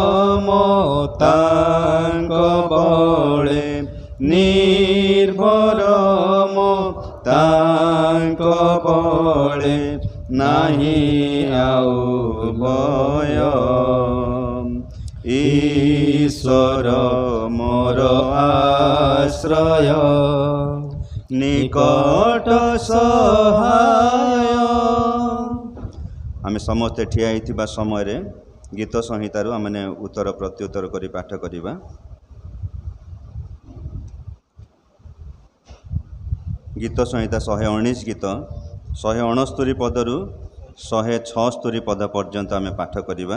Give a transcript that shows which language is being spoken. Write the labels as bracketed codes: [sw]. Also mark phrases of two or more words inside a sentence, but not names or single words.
[or] ତାଙ୍କ ବଳେ ନିର୍ଭର ତାଙ୍କ ବଳେ ନାହି ଆଉ ଭୟ ଈଶ୍ୱର ମୋର ଆଶ୍ରୟ ନିକଟ ସହାୟ। ଆମେ ସମସ୍ତେ ଠିଆ ହେଇଥିବା ସମୟରେ ଗୀତ ସଂହିତାରୁ ଆମେ ଉତ୍ତର ପ୍ରତ୍ୟୁତ୍ତର କରି ପାଠ କରିବା। ଗୀତ ସଂହିତା 119 ଗୀତ 169 ପଦରୁ 176 ପଦ ପର୍ଯ୍ୟନ୍ତ ଆମେ ପାଠ କରିବା।